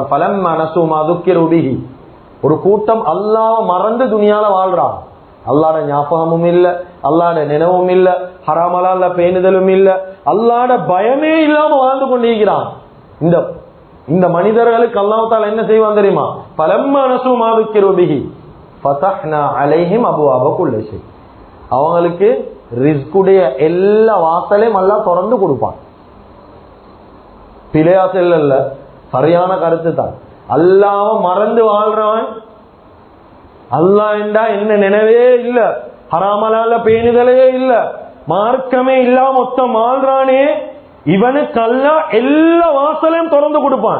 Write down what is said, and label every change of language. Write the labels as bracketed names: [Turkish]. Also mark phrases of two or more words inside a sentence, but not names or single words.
[Arabic] فلما نسوا ما ذكروا به, [Tamil] ஒரு கூட்டம் அல்லாஹ் மறந்து துனியால வாழ்றான். அல்லாஹ்வுடைய ஞாபகமும் இல்ல, அல்லாஹ்வுடைய நினைவும் இல்ல, ஹராமலால பேணுதலும் இல்ல, அல்லாஹ்வுடைய பயமே இல்லாம வாழ்ந்து கொண்டிருக்கிறான். இந்த இந்த மனிதர்களுக்கு அல்லாஹ் தஆலா என்ன செய்வான் தெரியுமா? [Arabic] فلما نسوا ما ذكروا به فتحنا عليهم ابواب كل شيء. [Tamil] அவங்களுக்கு ரிஸ்குடைய எல்லா வாசலையும் அல்லாஹ் திறந்து கொடுப்பான். பிழையா செல்லல்ல, சரியான கருத்து தான். அல்லாஹ்வை மறந்து வாழ்றவன், அல்லாஹ் என்றா என்ன நினைவே இல்ல, ஹராமலால பேணுதலே இல்ல, மார்க்கமே இல்லாம மொத்தம் வாழ்றானே, இவனுக்கு அல்லாஹ் எல்லா வாசலையும் திறந்து கொடுப்பான்.